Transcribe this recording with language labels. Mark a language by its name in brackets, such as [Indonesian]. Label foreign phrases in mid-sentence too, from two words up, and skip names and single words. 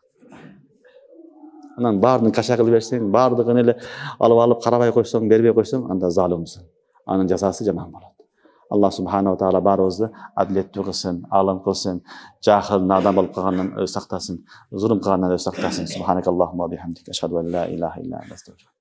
[Kyrgyz] Анан баарын каша кылып берсең, баардыгын эле алып карабай койсоң, бербей койсоң, анда залымсың. Анын жазасы жаман болот. [Arabic] الله سبحانه وتعالى [Kyrgyz] баарыбызды адилеттүү кылсын, алым кылсын, жахыл, надан болуп калгандан өз сактасын, зулум кылгандан өз сактасын. [Arabic] سبحانك اللهم وبحمدك، أشهد أن لا إله إلا أنت، أستغفرك.